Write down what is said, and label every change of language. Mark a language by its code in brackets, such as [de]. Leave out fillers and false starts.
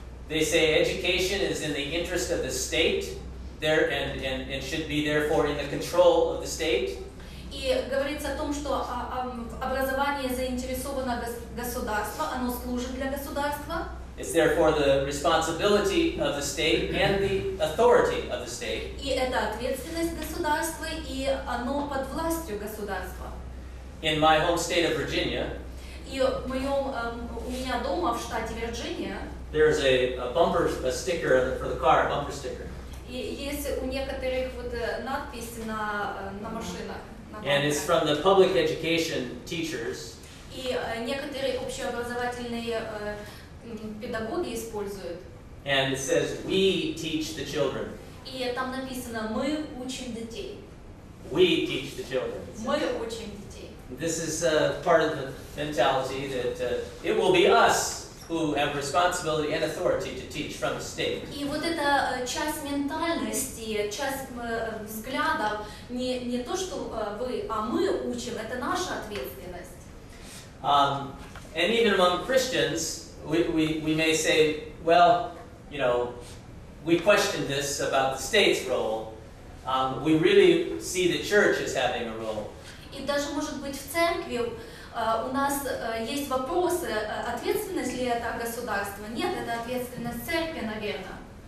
[en] They say education is in the interest of the state, and should be therefore in the control of the state. [ru] И говорится о том, что образование заинтересовано государство, оно служит для государства. [en] It's therefore the responsibility of the state and the authority of the state. [ru] И это ответственность государства, и оно под властью государства. [en] In my home state of Virginia, [ru] и у меня дома в штате Вирджиния, [en] there's a sticker for the car, a bumper sticker. [ru] И есть у некоторых надписи на машинах. [en] And it's from the public education teachers. [ru] И некоторые общеобразовательные педагоги используют. [en] And it says, we teach the children. [ru] И там написано, мы учим детей. [en] We teach the children. [ru] Мы учим детей. [en] This is part of the mentality that it will be us who have responsibility and authority to teach from the state. [ru] И вот эта часть ментальности, часть взглядов, не то, что вы, а мы учим, это наша ответственность. [en] And even among Christians, we may say, well, we question this about the state's role. We really see the church as having a role. [ru] И даже, может быть, в церкви у нас есть вопросы, ответственность ли это государства? Нет, это ответственность церкви, наверное.